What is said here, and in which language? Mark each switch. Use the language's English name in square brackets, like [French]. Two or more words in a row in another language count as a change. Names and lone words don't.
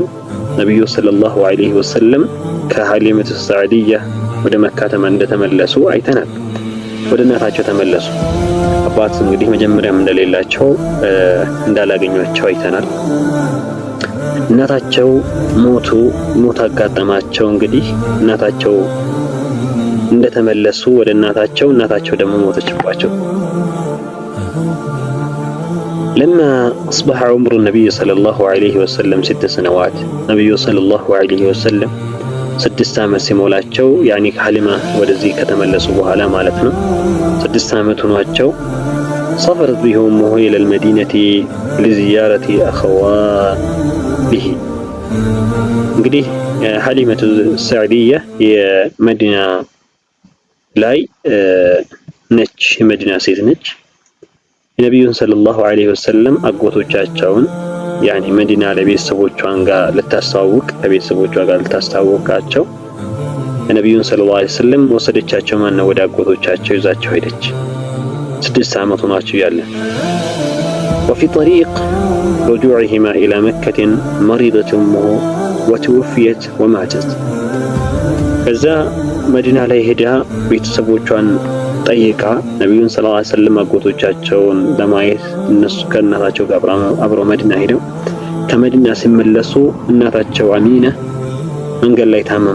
[Amharic] ነብዩ [Arabic] صلى الله عليه وسلم [Amharic] ከሐሊመቱ ሰዕዲያ ወደ መካ እንደተመለሱ አይተናል። ወደ እናታቸው ተመለሱ። አባት እንግዲህ መጀመሪያም እንደሌላቸው እንዳላገኟቸው አይተናል። እናታቸው ሞት አጋጠማቸው። እንግዲህ እናታቸው እንደተመለሱ ወደ እናታቸው ደግሞ ሞተችባቸው። [Arabic] لما أصبح عمر النبي صلى الله عليه وسلم 6 سنوات نبي صلى الله عليه وسلم 6 [Amharic] ዓመት ሲሞላቸው [Arabic] ያኒ ሐሊማ [Amharic] ወደዚህ ከተመለሱ በኋላ ማለት ነው 6 ዓመት ሆኗቸው [Arabic] سافرت به أمه إلى المدينة لزيارة أخواته [Amharic] እንግዲህ ሐሊመቱ ሰዕዲያ የመዲና ላይ ነች፣ የመዲና ሴት ነች። የነብዩን [Arabic] صلى الله عليه وسلم [Amharic] አጎቶቻቸውን ያኒ መዲና ለቤተሰቦቿን ጋር ልታስተዋውቅ ከቤተሰቦቿ ጋር ልታስተዋውቃቸው የነብዩን [Arabic] صلى الله عليه وسلم [Amharic] ወሰደቻቸው። ማን ወደ አጎቶቻቸው ይዛቸው ሄደች። 6 ዓመት ሆኗቸው ያለ [Arabic] وفي طريق رجوعهما إلى مكة مرضت أمه وتوفيت وماتت። [Amharic] ከዛ መዲና ላይ ሄዳ ቤተሰቦቿን ጠይቃ ነቢዩን [Arabic] صلى الله عليه وسلم [Amharic] አጎቶቻቸውን ለማየት እነሱ ከእናታቸው ጋር አብረው መዲና ሄደው ከመዲና ሲመለሱ እናታቸው አሚና መንገድ ላይ